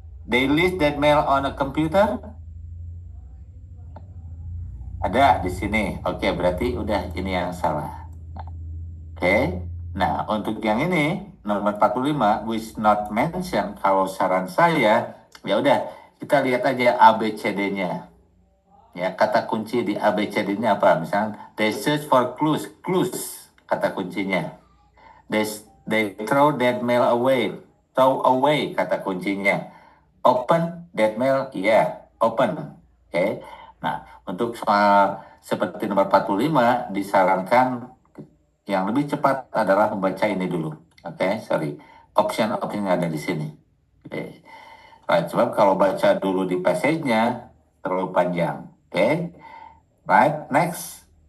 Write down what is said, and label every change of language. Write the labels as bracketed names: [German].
[English] They list that mail on a computer. [Indonesian] Ada di sini. Oke, berarti udah ini yang salah. Oke. Nah, untuk yang ini nomor 45 [English] which not mention, [Indonesian] kalau saran saya ya udah kita lihat aja ABCD-nya. Ya, kata kunci di ABCD-nya apa? Misalnya [English] they search for clues, [Indonesian] clues kata kuncinya. [English] They they throw that mail away. Throw away [Indonesian] kata kuncinya. [English] Open that mail, yeah, open. [Indonesian] Oke. Nah, untuk soal seperti nomor 45 disarankan yang lebih cepat adalah membaca ini dulu. Oke, sorry. Option-option yang ada di sini. Oke. Right, sebab kalau baca dulu di passage-nya terlalu panjang. Oke. Right, next.